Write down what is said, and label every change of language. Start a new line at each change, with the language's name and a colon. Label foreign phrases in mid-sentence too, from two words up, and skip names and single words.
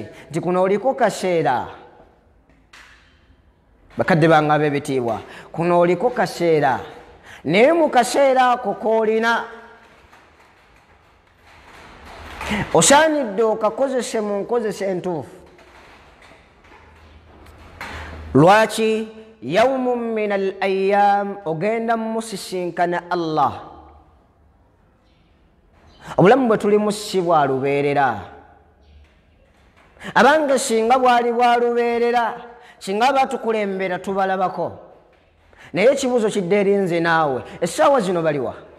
Ganda: Nti kuno oliko kaseera, bakadde bange ab'ebitiibwa, kuno oliko kaseera, naye mu kaseera ako koolina osaanidde okakozese mu nkozesa entuufu. Lwaki?
Arabic: يوم من الأيام,
Ganda: ogenda musisinkana Allah. Obulamu bwe tulimu si bwa lubeerera. Abange singa bwali bwa lubeerera, singa batukulembera tubalabako. Naye ekibuuzo kidde eri nze naawe, essaawa zino baliwa?